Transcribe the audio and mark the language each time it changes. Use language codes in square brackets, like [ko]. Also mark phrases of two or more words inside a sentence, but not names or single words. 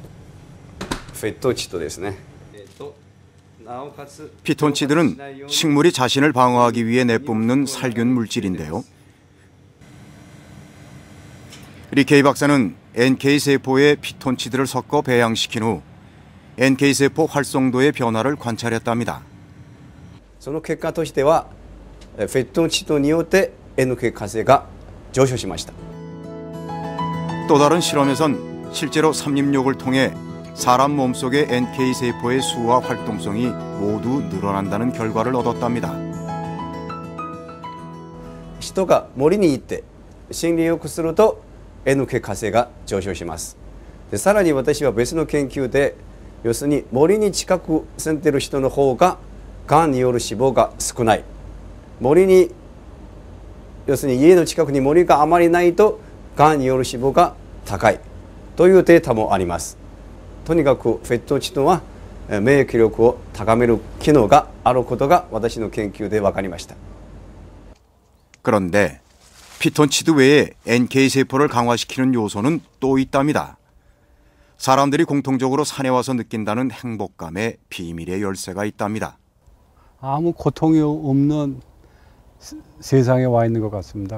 [ko] 피톤치드는 식물이 자신을 방어하기 위해 내뿜는 살균 물질인데요. 리케이 박사는 NK세포에 피톤치드를 섞어 배양시킨 후 NK세포 활성도의 변화를 관찰했답니다. [ja] その結果としてはフェトンチドによって NK活性が上昇しました。 [ko] 또 다른 실험에선 실제로 삼림욕을 통해 사람 몸속의 NK세포의 수와 활동성이 모두 늘어난다는 결과를 얻었답니다. [ja] 人が森に行って森林浴すると NK 活性が上昇します。でさらに私は別の研究で要するに森に近く住んでいる人の方ががんによる死亡が少ない。森に要するに家の近くに森があまりないとがんによる死亡が高いというデータもあります。とにかくフェトンチドは免疫力を高める機能があることが私の研究で分かりました。 [ko] 그런데 피톤치드 외에 NK세포를 강화시키는 요소는 또 있답니다. 사람들이 공통적으로 산에 와서 느낀다는 행복감에 비밀의 열쇠가 있답니다. 아무 고통이 없는 세상에 와 있는 것 같습니다.